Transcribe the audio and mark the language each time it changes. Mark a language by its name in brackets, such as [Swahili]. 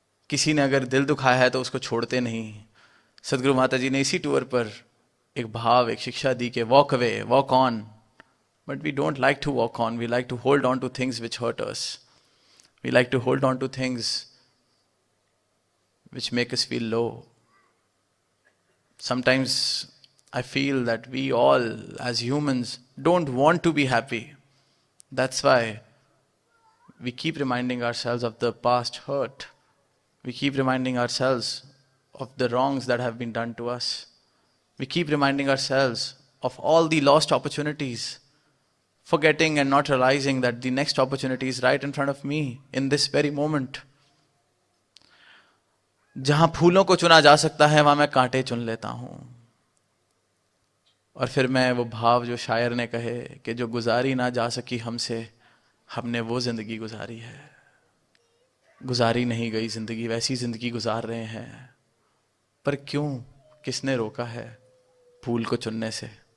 [Hindi] किसी ने अगर दिल दुखाया है तो उसको छोड़ते नहीं। सदगुरु माता जी ने इसी टूर पर एक भाव, एक शिक्षा दी कि [English] Walk away, walk on, but we don't like to walk on, we like to hold on to things which hurt us, we like to hold on to things which make us feel low. Sometimes I feel that we all, as humans, don't want to be happy. That's why we keep reminding ourselves of the past hurt. We keep reminding ourselves of the wrongs that have been done to us. We keep reminding ourselves of all the lost opportunities, forgetting and not realizing that the next opportunity is right in front of me in this very moment. [Hindi] जहां फूलों को चुना जा सकता है वहां मैं कांटे चुन लेता हूं। और फिर मैं वो भाव जो शायर ने कहे कि जो गुजारी ना जा सकी हमसे, हमने वो जिंदगी गुजारी है। गुजारी नहीं गई जिंदगी, वैसी जिंदगी गुजार रहे हैं। पर क्यों, किसने रोका है फूल को चुनने से?